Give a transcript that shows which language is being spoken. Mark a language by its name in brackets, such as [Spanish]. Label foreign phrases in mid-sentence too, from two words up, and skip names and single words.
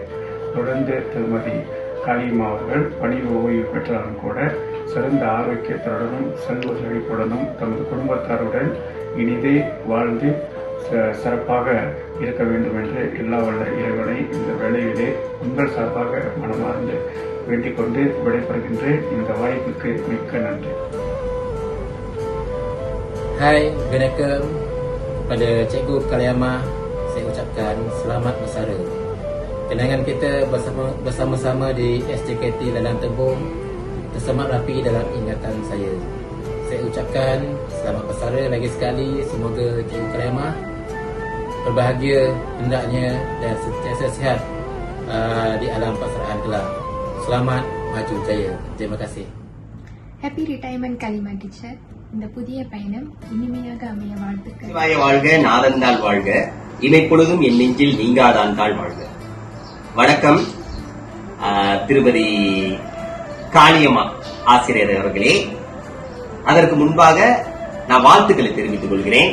[Tamil] தொடர்ந்து திருமதி காளியம்மா அவர்கள் பணி ஓய்வு பெற்றாலும் கூட சிறந்த ஆரோக்கியத்துடனும் செல்வ செழிப்புடனும் தமது குடும்பத்தாருடன் இனிதே வாழ்ந்து சிறப்பாக இருக்க வேண்டும் என்று எல்லா வல்ல இறைவனை இந்த வேளையிலே உங்கள் சார்பாக மனமார்ந்து வேண்டிக் கொண்டு விடைபெறுகின்றேன். இந்த வாய்ப்புக்கு மிக்க நன்றி. [Malay] Hai, Assalamualaikum. Pada Cikgu Kalyama, saya ucapkan selamat bersara. Kenangan kita bersama-sama di SJKT Ladang Tebong tersemat rapi dalam ingatan saya. Saya ucapkan selamat bersara lagi sekali. Semoga Cikgu Kalyama berbahagia hendaknya dan sentiasa sihat di alam pasrahan kelak. Selamat maju jaya. Terima kasih. [English] Happy retirement Kalima teacher. [Tamil] இந்த புதிய பயணம் இனிமையாக அமைய வாழ்த்துக்கள். சிவாய வாழ்க, நாதந்தாள் வாழ்க, இமைப்பொழுதும் என் நெஞ்சில் நீங்காதான் தாள் வாழ்க. வணக்கம் திருமதி காளியம்மா ஆசிரியர் அவர்களே. அதற்கு முன்பாக நான் வாழ்த்துக்களை தெரிவித்துக் கொள்கிறேன்.